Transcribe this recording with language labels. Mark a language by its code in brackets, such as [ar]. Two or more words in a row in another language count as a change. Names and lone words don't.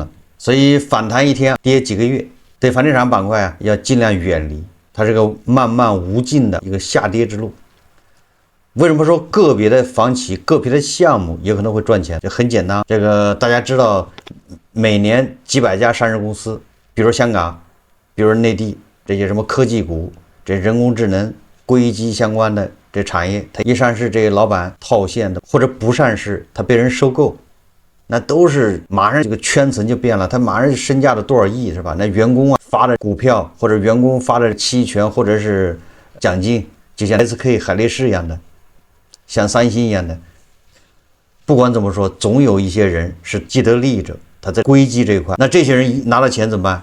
[zh] 所以反彈一天跌幾個月，對房地產板塊要盡量遠離，它是個漫漫無盡的一個下跌之路。為什麼說個別的房企、個別的項目有可能會賺錢？就很簡單，這個大家知道，每年幾百家上市公司，比如香港，比如內地。這些什麼科技股，這人工智能、硅基相關的這產業，它一上市，這些老板套現的，或者不上市，它被人收購，那都是馬上這個圈層就變了，它馬上身價的多少億是吧？那員工發的股票，或者員工發的期權，或者是獎金，就像 SK 海力士一樣的，像三星一樣的，不管怎麼說，總有一些人是既得利益者，他在硅基這一塊，那這些人拿了錢怎麼辦？